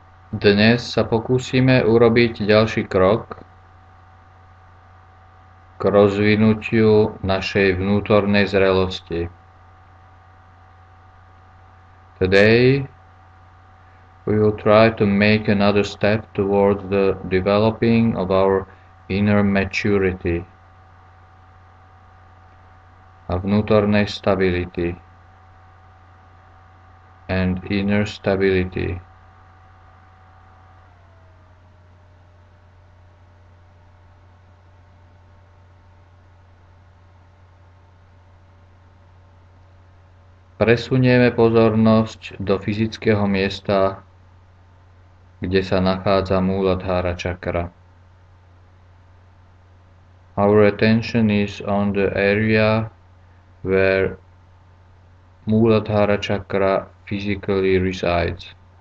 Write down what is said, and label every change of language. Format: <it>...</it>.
<sk>Dnes sa pokúsime urobiť ďalší krok k rozvinutiu našej vnútornej zrelosti.</sk> <en>Today we will try to make another step towards the developing of our inner maturity</en> <sk>a vnútornej stability</sk> <en>and inner stability.</en> <sk>Presunieme pozornosť do fyzického miesta, kde sa nachádza Muladhara čakra.</sk> <en>Our attention is on the area where Muladhara chakra physically resides.</en>